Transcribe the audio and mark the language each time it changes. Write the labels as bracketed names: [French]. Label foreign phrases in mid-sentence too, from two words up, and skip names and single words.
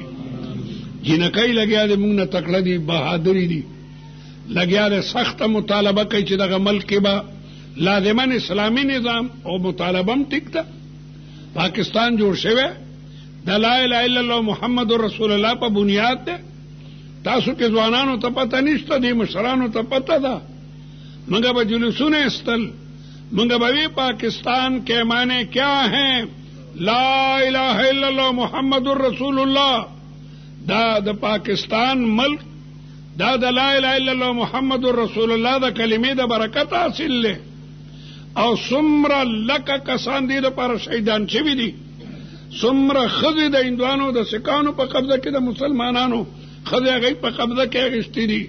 [Pashto] جنکای لګیا دې موږ نه تکړه دي، بهادری دي، لګیا دې سخت مطالبه کوي چې دغه ملک کې به لازمن اسلامی نظام او مطالبه هم ټیک ده. پاکستان جوړ شوی د [Arabic] لا اله الا الله محمد رسول الله [Pashto] په بنیاد ده. تاسو کې ځوانانو ته پته نشته، دې مشرانو ته پته ده. موږ به جلوسونه استل، موږ به وی [Urdu] پاکستان کے معنی کیا ہیں، [Arabic] لا الہ الا اللہ محمد رسول اللہ. [Pashto] دا د پاکستان ملک دا د [Arabic] لا اله الا الله محمد رسول الله [Pashto] د کلمې د برکت حاصل له او څومره لکه کسان دي د پر شهیدان شوي دي، څومره ښځې د هندوانو د سکانو په قبضه کې د مسلمانانو ښځې هغوی په قبضه کې اخیستې دي.